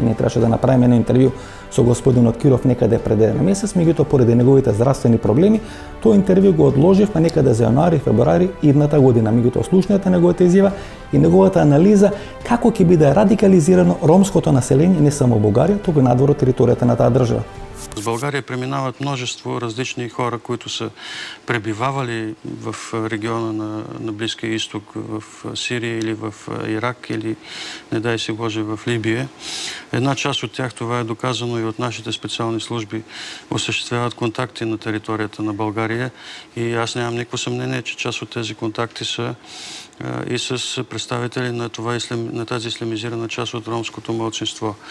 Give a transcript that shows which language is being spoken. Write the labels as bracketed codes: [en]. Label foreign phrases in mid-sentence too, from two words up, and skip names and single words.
[mk] Ние требаше да направиме едно интервју со господинот Киров некаде пред еден месец, меѓутоа поради неговите здравствени проблеми, тоа интервју го одложивме некаде за јануари, февруари идната година. Меѓутоа слушнете неговата изјава и неговата анализа како ќе биде радикализирано ромското население не само во Бугарија, туку и надвор од територијата на таа држава. [bg] В България преминават множество различни хора, които са пребивавали в региона на Близкия изток, в Сирия или в Ирак, или не дай се Боже в Либия. Една част от тях, това е доказано и от нашите специални служби, осъществяват контакти на територията на България и аз нямам никакво съмнение, че част от тези контакти са и с представители на тази ислямизирана част от ромското малцинство.